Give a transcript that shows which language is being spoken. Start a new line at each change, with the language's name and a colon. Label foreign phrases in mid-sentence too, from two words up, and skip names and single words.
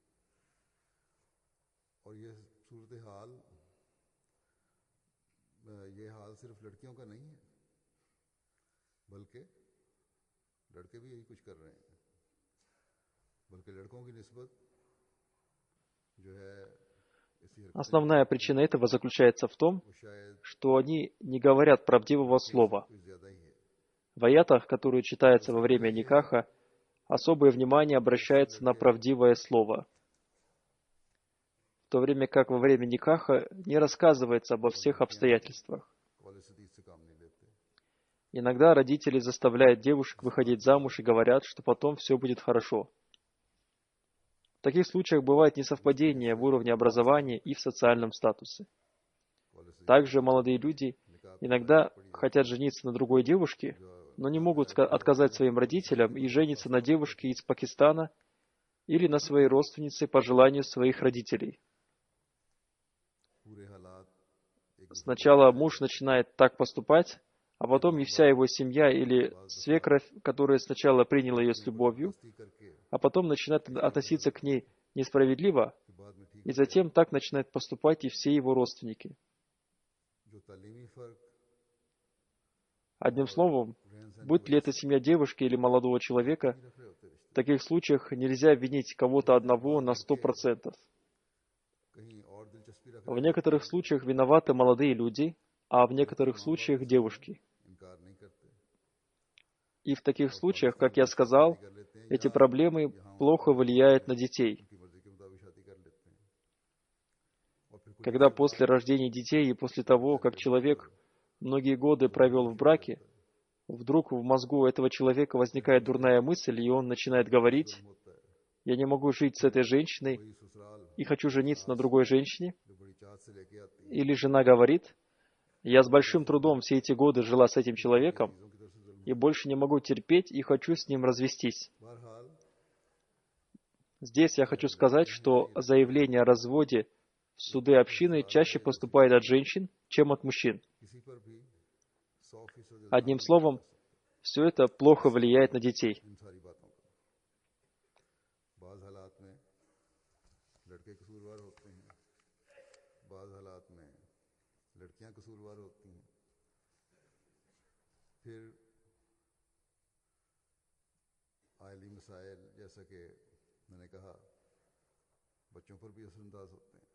Urdu: اور یہ حال صرف لڑکیوں کا نہیں ہے، بلکہ لڑکے بھی یہی کچھ کر رہے ہیں، بلکہ لڑکوں کی نسبت جو ہے اسی حرکت
Russian: Основная причина этого заключается в том,
Urdu: وہ شاید
Russian: что они не говорят правдивого слова.
Urdu: کچھ زیادہ ہی ہے.
Russian: В аятах, которые читаются во время никаха, особое внимание обращается на правдивое слово, в то время как во время никаха не рассказывается обо всех обстоятельствах.
Urdu: والے سدید سے کام نہیں لیتے.
Russian: Иногда родители заставляют девушек выходить замуж и говорят, что потом все будет хорошо. В таких случаях бывает несовпадение в уровне образования и в социальном статусе. Также молодые люди иногда хотят жениться на другой девушке, но не могут отказать своим родителям и жениться на девушке из Пакистана или на своей родственнице по желанию своих родителей.
Urdu: پورے حالات ایک
Russian: Сначала муж начинает так поступать, а потом и вся его семья или свекровь, которая сначала приняла ее с любовью,
Urdu: دوستی کر کے
Russian: а потом начинает относиться к ней несправедливо,
Urdu: کہ بعد میں ٹھیک
Russian: и затем так начинают поступать и все его родственники.
Urdu: جو تعلیمی فرق
Russian: Одним словом,
Urdu: رہن سہن
Russian: будь ли это семья девушки или молодого человека,
Urdu: نہیں رکھ رہے ہوتے رشتے,
Russian: в таких случаях нельзя винить кого-то одного на 100%.
Urdu: کہیں اور دلچسپی رکھ
Russian: В
Urdu: रहे
Russian: некоторых случаях виноваты молодые люди, а в некоторых случаях девушки.
Urdu: انکار نہیں کرتے,
Russian: И в таких случаях, как я сказал,
Urdu: کر لیتے ہیں
Russian: эти проблемы плохо влияют на детей.
Urdu: ان کی مرضی کے مطابق شادی کر لیتے ہیں. اور پھر کچھ
Russian: Когда после рождения детей и после того, как человек многие годы провел в браке, вдруг в мозгу этого человека возникает дурная мысль, и он начинает говорить:
Urdu: ہوتا ہے,
Russian: «Я не могу жить с этой женщиной
Urdu: وہی سسرال
Russian: и хочу жениться на другой женщине».
Urdu: جو بڑی چاہت سے لے کے آتی ہے,
Russian: Или жена говорит: «Я с большим трудом все эти годы жила с этим человеком
Urdu: چیزوں کی طرف سے ظلم.
Russian: и больше не могу терпеть и хочу с ним развестись».
Urdu: बहरहाल
Russian: Здесь я хочу сказать, что заявление о разводе в суды общины чаще поступает от женщин, чем от мужчин.
Urdu: کسی پر بھی 100%
Russian: Одним словом, все это плохо влияет на детей.
Urdu: ان ساری باتوں کا بعض حالات میں لڑکے قصوروار ہوتے ہیں، بعض حالات میں لڑکیاں قصوروار ہوتی ہیں. پھر عائلی مسائل جیسا کہ میں نے کہا بچوں پر بھی اثرانداز ہوتے ہیں.